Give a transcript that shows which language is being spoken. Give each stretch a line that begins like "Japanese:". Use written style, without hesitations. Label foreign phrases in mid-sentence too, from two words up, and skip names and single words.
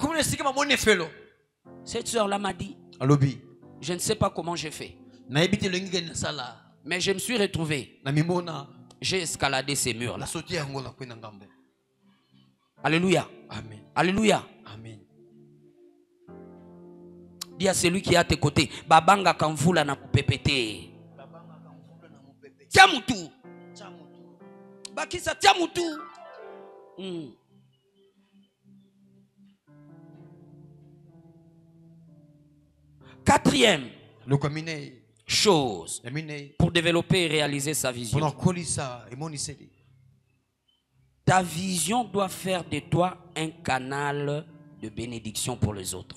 French: Cette sœur-là m'a dit, je ne sais pas comment j'ai fait, mais je me suis retrouvé. J'ai escaladé ces murs-là. Alléluia. Amen. Alléluia. Amen. Dis à celui qui est à tes côtés, Babanga Kamvula na pépété. Tiamutu. Bakisa Tiamutu. Quatrième chose pour développer et réaliser sa vision. Ta vision doit faire de toi un canal de bénédiction pour les autres.